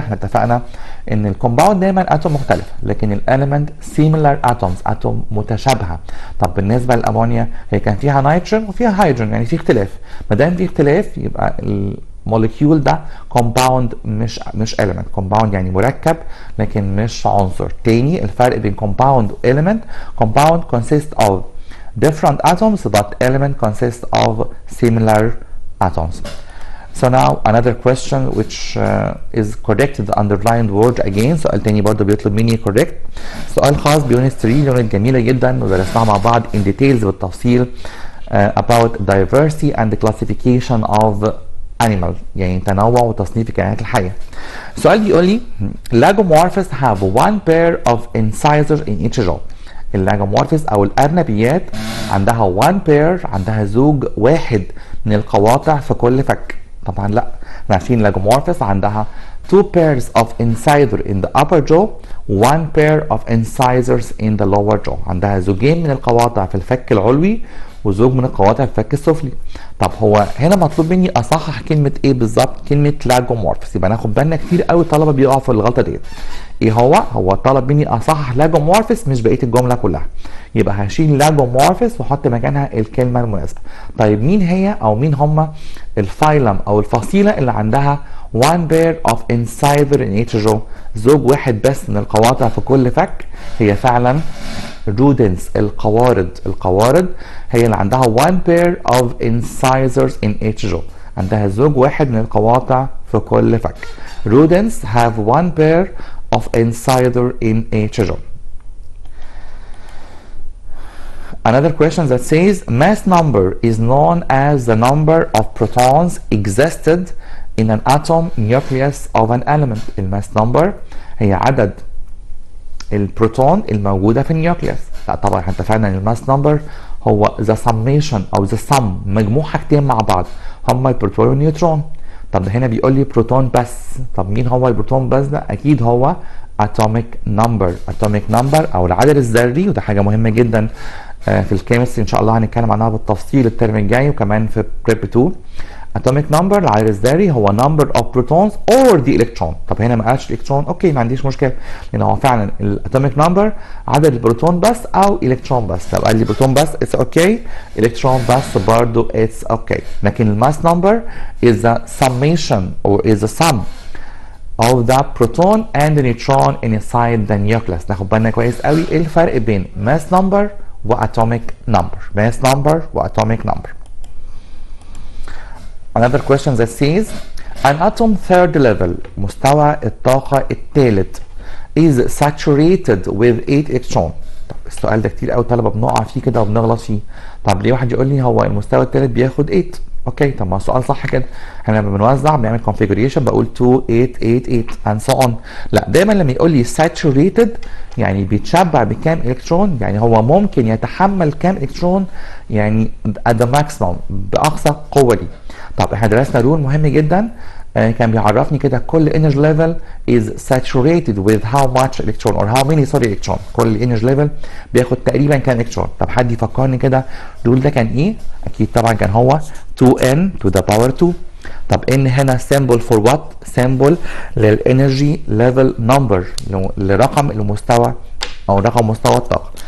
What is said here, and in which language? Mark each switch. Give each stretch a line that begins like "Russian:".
Arabic: احنا اتفقنا ان الكومباوند دايما اتوم مختلفه، لكن الاليمنت
English: similar atoms،
Arabic: اتوم متشابهه. طب بالنسبه للامونيا هي كان فيها نيتروجين وفيها هيدروجين، يعني في اختلاف. ما دام في اختلاف يبقى الموليكيول ده كومباوند مش element. كومباوند يعني مركب لكن مش عنصر. تاني الفرق بين كومباوند و
English: element: compound consists of different atoms but element consists of similar atoms. So now another question which is corrected the underlined word again.
Arabic: سؤال تاني برضه بيطلب مني correct. سؤال خاص بيونت 3، يونت جميلة جدا ودرسناها مع بعض
English: in details
Arabic: بالتفصيل
English: about diversity and classification of animal،
Arabic: يعني تنوع وتصنيف الكائنات الحية. السؤال بيقول لي
English: Lagomorphs have one pair of incisors in each jaw.
Arabic: اللاجومورفس او الارنبيات عندها
English: one pair،
Arabic: عندها زوج واحد من القواطع في كل فك. طبعا لا، احنا عارفين لاجومورفس عندها
English: two pairs of incisors in the upper jaw، one pair of incisors in the lower jaw.
Arabic: عندها زوجين من القواطع في الفك العلوي وزوج من القواطع في الفك السفلي. طب هو هنا مطلوب مني اصحح كلمه ايه بالظبط؟ كلمه لاجومورفس. يبقى ناخد بالنا كتير قوي الطلبه بيقعوا في الغلطه ديت. ايه هو طلب مني اصحح لاجومورفس مش بقيه الجمله كلها. يبقى هشيل لاجومورفس واحط مكانها الكلمه المناسبه. طيب مين هي او مين هم الفايلم او الفصيله اللي عندها
English: one pair of incisor in each jaw،
Arabic: زوج واحد بس من القواطع في كل فك؟ هي فعلا rodents، القوارض هي اللي عندها
English: one pair of incisors in each jaw،
Arabic: عندها زوج واحد من القواطع في كل فك.
English: rodents have one pair of incisor in each jaw. Another question that says mass number is known as the number of protons existed in an atom nucleus of an element.
Arabic: الماس نمبر هي عدد البروتون الموجوده في النيوكليوس. لا طبعا احنا اتفقنا ان الماس نمبر هو ذا سميشن او ذا سم، مجموع حاجتين مع بعض هما البروتون والنيوترون. طب هنا بيقول لي بروتون بس. طب مين هو البروتون بس ده؟ اكيد هو اتوميك نمبر. اتوميك نمبر او العدد الذري، وده حاجه مهمه جدا في الكيمستري ان شاء الله هنتكلم عنها بالتفصيل الترم الجاي وكمان في بريب 2.
English: atomic number
Arabic: العدد الذري هو
English: number of protons or the electron.
Arabic: طب هنا ما قالش الكترون، اوكي ما عنديش مشكله، لان هو فعلا الاتوميك نمبر عدد البروتون بس او الكترون بس. لو قال لي بروتون بس اتس اوكي، الكترون بس برضه اتس اوكي. لكن الماس نمبر
English: is the summation or is the sum of the proton and the neutron inside the nucleus.
Arabic: ناخد بالنا كويس قوي ايه الفرق بين mass number وatomic number.
English: mass number وatomic number. Another question that says an atom third level،
Arabic: مستوى الطاقة الثالث
English: is saturated with 8 electron.
Arabic: طب السؤال ده كتير قوي الطلبة بنقع فيه كده وبنغلط فيه. طب ليه واحد يقول لي هو المستوى الثالث بياخد 8؟ اوكي طب ما السؤال صح كده، احنا لما بنوزع بنعمل configuration بقول 2 8 8 8 and so on. لا دايما لما يقول لي saturated يعني بيتشبع بكام الكترون، يعني هو ممكن يتحمل كام الكترون يعني
English: at the maximum
Arabic: باقصى قوه دي. طب احنا درسنا رول مهم جدا، كان بيعرفني كده كل energy level
English: is saturated with how much electron or how many electron.
Arabic: كل energy level بياخد تقريبا كام الكترون. طب حد يفكرني كده الرول ده كان ايه؟ اكيد طبعا كان هو 2n
English: to the power 2.
Arabic: طب ان هنا
English: symbol for what؟
Arabic: symbol للانرجي ليفل نمبر، لرقم المستوى او رقم مستوى الطاقه.